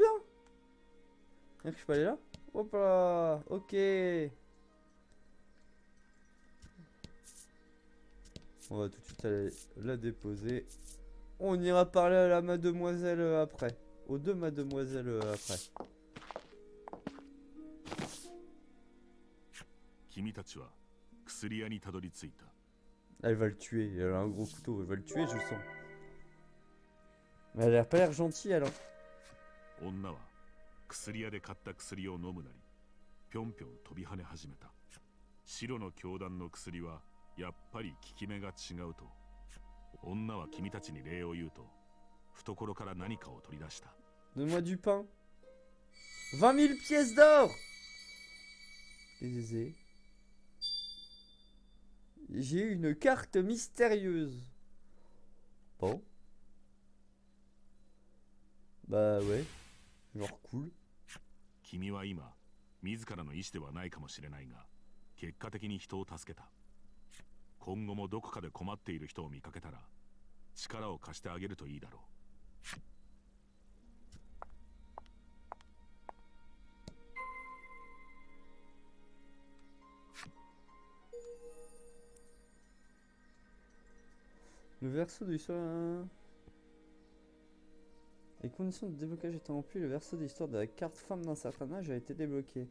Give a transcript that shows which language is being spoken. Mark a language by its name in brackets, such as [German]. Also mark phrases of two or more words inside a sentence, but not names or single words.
[French] C'est-à-dire que je peux aller là? Hop là! Ok! On va tout de suite aller la déposer. On ira parler à la mademoiselle après. Aux deux mademoiselles après. [Japanese] 君たちは薬屋にたどり着いた。 [French] Elle va le tuer, elle a un gros couteau, elle va le tuer, je sens. Mais elle a pas l'air gentille, elle. Hein. [Japanese] 女は薬屋で買った薬を飲むなり、ぴょんぴょん飛び跳ね始めた。白の教団の薬はやっぱり効き目が違うと。女は君たちに礼を言うと、懐から何かを取り出した。 [French] Donne-moi du pain. 20 000 pièces d'or! Aisé. J'ai une carte mystérieuse. Bon. Bah ouais. Genre cool. [Japanese] 君は今、自らの意志ではないかもしれないが、結果的に人を助けた。今後もどこかで困っている人を見かけたら、力を貸してあげるといいだろう。 [French] Le verso de l'histoire. Les conditions de déblocage étant remplies, le verso de l'histoire de la carte femme d'un certain âge a été débloqué.